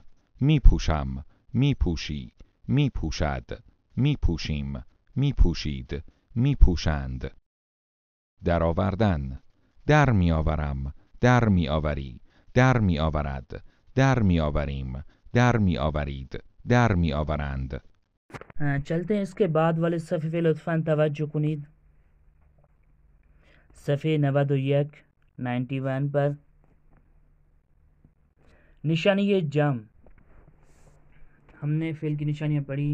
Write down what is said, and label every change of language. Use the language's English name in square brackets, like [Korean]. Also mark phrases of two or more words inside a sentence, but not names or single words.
[Persian] میپوشم، میپوشی، میپوشد، میپوشیم، میپوشید، میپوشند. درآوردن. در میآورم، در میآوری، در میآورد، در میآوریم، در میآورید، در میآورند. [Hindi] चलते हैं इसके बाद वाले सफ़े पे [Persian] لطفاً توجه کنید. [Hindi] सफ़े 91 पर निशानी जम, हमने फ़ेल की निशानियाँ पढ़ी।